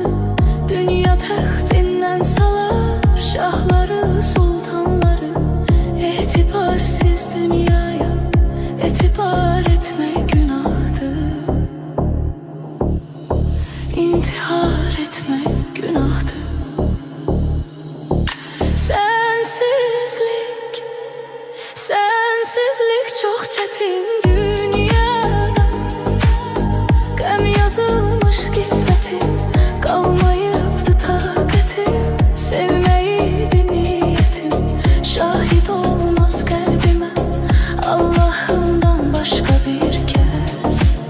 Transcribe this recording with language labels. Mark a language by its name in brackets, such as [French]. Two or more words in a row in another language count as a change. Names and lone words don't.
[Turkish] Dünya taxtinden salar şahları sultanları, etibarsız dünyaya etibar etmek günahtır. İntihar etmek günahtır. Sensizlik, sensizlik çok çetin dünyada. [Azerbaijani] Qəm yazılmış qismətim, qalmayıbdı taqətim. Sevməyiydi niyyətim, şahid olmaz qəlbimə Allahımdan başqa bir kəs.